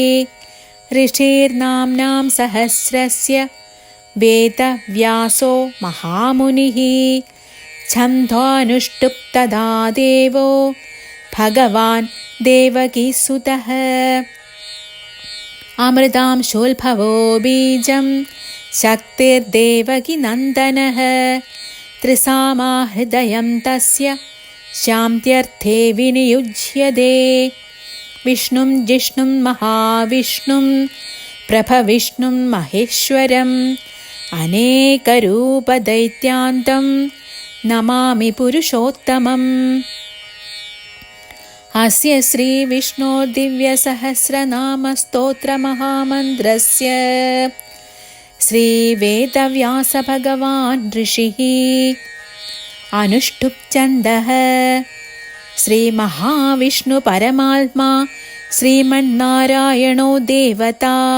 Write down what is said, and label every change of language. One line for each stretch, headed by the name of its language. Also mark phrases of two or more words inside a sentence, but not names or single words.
Sanskrit: ഋഷിർനാംനാം സഹസ്രസ്യ വേദവ്യാസോ മഹാമുനിഃ ഛന്ദോനുഷ്ടുപ് തഥാ ദേവോ ഭഗവാൻ ദേവകീസുതഃ. അമൃതാംശോത്ഭവോ ബീജം शक्तिर्देवकी नन्दनः त्रिसामा हृदयं तस्य शान्त्यर्थे विनियुज्यते विष्णुं जिष्णुं महाविष्णुं प्रभविष्णुं महेश्वरम् अनेकरूपदैत्यान्तं नमामि पुरुषोत्तमम् अस्य श्रीविष्णोर्दिव्यसहस्रनामस्तोत्रमहामन्त्रस्य श्रीवेदव्यासभगवान् ऋषिः अनुष्टुप्छन्दः श्रीमहाविष्णुपरमात्मा श्रीमन्नारायणो देवता